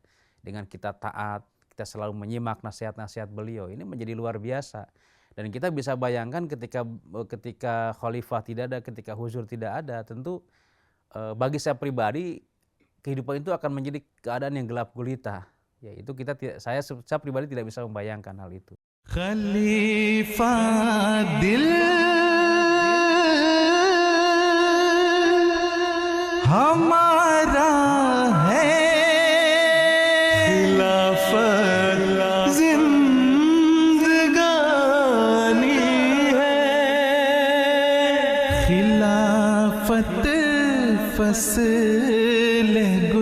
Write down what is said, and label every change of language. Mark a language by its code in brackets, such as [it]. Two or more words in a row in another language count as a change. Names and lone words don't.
[id] Dengan kita taat, kita selalu menyimak nasihat-nasihat beliau, ini menjadi luar biasa. Dan kita bisa bayangkan ketika khalifah tidak ada, ketika huzur tidak ada, tentu bagi saya pribadi kehidupan itu akan menjadi keadaan yang gelap gulita. Ya, itu saya pribadi tidak bisa membayangkan hal itu. [hi] खलीफा दिल हमारा है, खिलाफत जिंदगानी है, खिलाफत फसले